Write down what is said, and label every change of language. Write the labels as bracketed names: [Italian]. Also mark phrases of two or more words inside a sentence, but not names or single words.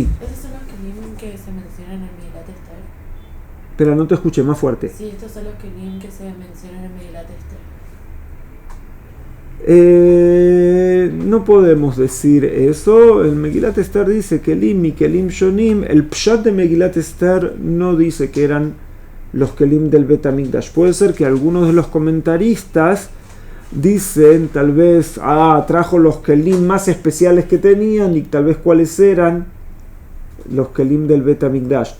[Spanish] ¿Estos son los kelim que se mencionan en Megilat Esther? Pero no te escuché, más fuerte. Sí, estos son los kelim que se mencionan en Megilat Esther. No podemos decir eso. El Megilat Esther dice kelim y [Hebrew] כלים שונים. [Spanish] El pshat de Megilat Esther no dice que eran los kelim del Bet HaMikdash. Puede ser que algunos de los comentaristas dicen, tal vez, trajo los kelim más especiales que tenían, y tal vez cuáles eran los kelim del Bet HaMikdash.